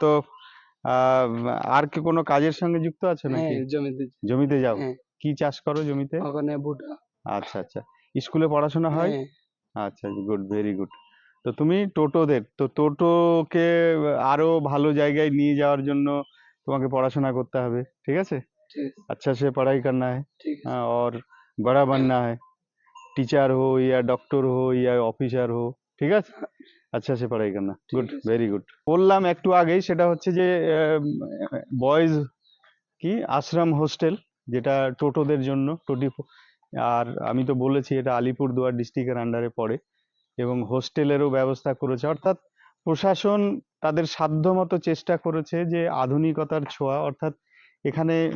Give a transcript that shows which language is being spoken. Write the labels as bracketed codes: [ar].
[bn] তো আহ, আর কি কোনো কাজের সঙ্গে যুক্ত আছো নাকি? জমিতে যাও? কি চাষ করো জমিতে? আচ্ছা আচ্ছা, স্কুলে পড়াশোনা হয়? আচ্ছা, গুড, ভেরি গুড। তো তুমি তো টোটোকে আরো ভালো জায়গায় নিয়ে যাওয়ার জন্য তোমাকে পড়াশোনা করতে হবে, ঠিক আছে? [hi] अच्छा से पढ़ाई करना है, और बड़ा बनना है, टीचर हो या डॉक्टर हो या ऑफिसर हो, [bn] ঠিক আছে? [hi] আচ্ছা সে পড়াই করনা, [en] Good, very good. [bn] বললাম একটু আগেই, সেটা হচ্ছে যে বয়েজ কি আশ্রম হোস্টেল, যেটা টোটোদের জন্য আর আমি তো বলেছি এটা আলিপুরদুয়ার ডিস্ট্রিক্টের আন্ডারে পড়ে, এবং হোস্টেলেরও ব্যবস্থা করেছে, অর্থাৎ প্রশাসন তাদের সাধ্যমতো চেষ্টা করেছে যে আধুনিকতার ছোঁয়া, অর্থাৎ এখানে